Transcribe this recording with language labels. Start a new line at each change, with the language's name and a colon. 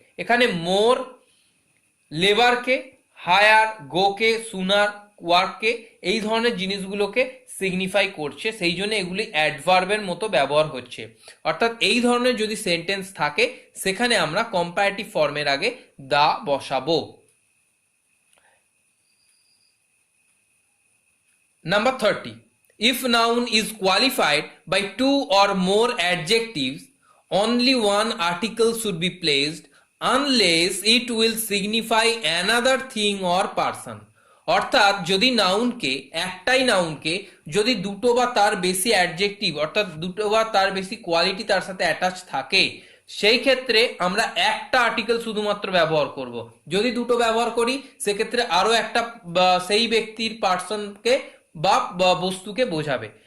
Bangla: এখানে মোর লেবারকে, হায়ার, গোকে, সুনার, ওয়ার্ককে, এই ধরনের জিনিসগুলোকে সিগনিফাই করছে, সেই জন্য এগুলি অ্যাডভার্বের মতো ব্যবহার হচ্ছে। অর্থাৎ এই ধরনের যদি সেন্টেন্স থাকে সেখানে আমরা কম্পারেটিভ ফর্মের আগে দা বসাবো।
English: Number 30, if noun is qualified by 2 or more adjectives, only one article should be placed unless it will signify another thing or person.
Bangla: অর্থাৎ যদি একটাই নাউনকে যদি দুটো বা তার বেশি অ্যাডজেক্টিভ, অর্থাৎ দুটো বা তার বেশি কোয়ালিটি তার সাথে অ্যাটাচ থাকে, সেই ক্ষেত্রে আমরা একটা আর্টিকেল শুধুমাত্র ব্যবহার করব। যদি দুটো ব্যবহার করি সেক্ষেত্রে আরো একটা সেই ব্যক্তির পার্সনকে বা বস্তুকে বোঝাবে।